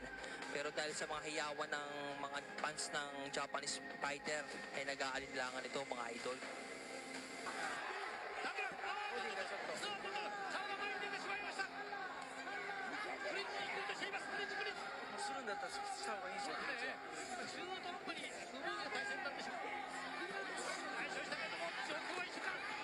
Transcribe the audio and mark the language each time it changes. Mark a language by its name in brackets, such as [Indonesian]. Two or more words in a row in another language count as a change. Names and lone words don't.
[Filipino] Pero dahil sa mga hiyawan ng mga fans ng [English] Japanese fighter, [Filipino] ay nag-aalinlangan ito, mga idol. [Japanese] だったらした方がいいですよね。中途半端に不本意な対戦になってしまう。解消したけれども、状況は一緒か。